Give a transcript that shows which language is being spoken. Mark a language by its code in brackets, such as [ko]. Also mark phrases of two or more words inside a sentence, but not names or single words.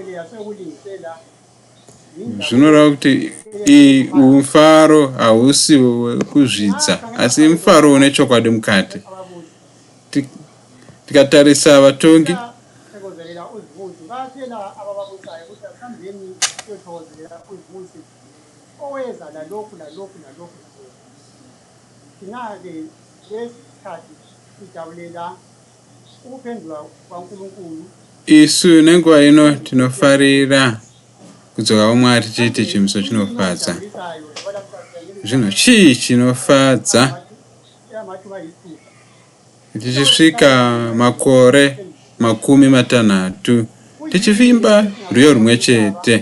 [sn] Zvinoreva kuti umfaro hausi wekuzvidza asi mufaro une chokwadi mukati. Tikatarisa vatongi [nd] kuzibuze oweza lalokhu thina-ke lesi sikhathi sijabulela ukuphendula kwaNkulunkulu. [sn] Isu nenguva ino tinofarira kudzoka kwaMwari tiite chimiso chinofadza. Zvino chii chinofadza? Tichisvika makore 60 tichivimba rwiyo rumwe chete.